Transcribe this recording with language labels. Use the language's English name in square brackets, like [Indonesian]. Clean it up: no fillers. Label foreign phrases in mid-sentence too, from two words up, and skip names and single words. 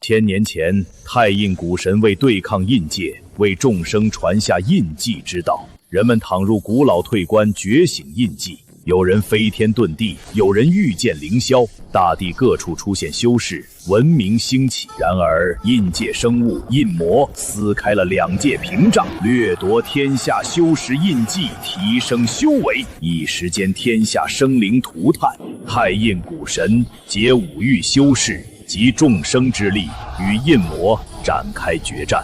[Chinese] 千年前，太印古神为对抗印界，为众生传下印记之道。人们躺入古老退关，觉醒印记。有人飞天遁地，有人御剑凌霄，大地各处出現修士，文明興起。然而，印界生物印魔撕開了兩界屏障，掠奪天下修士印記，提升修為。一時間，天下生靈塗炭。太印古神結五域修士集眾生之力，與印魔展開決戰。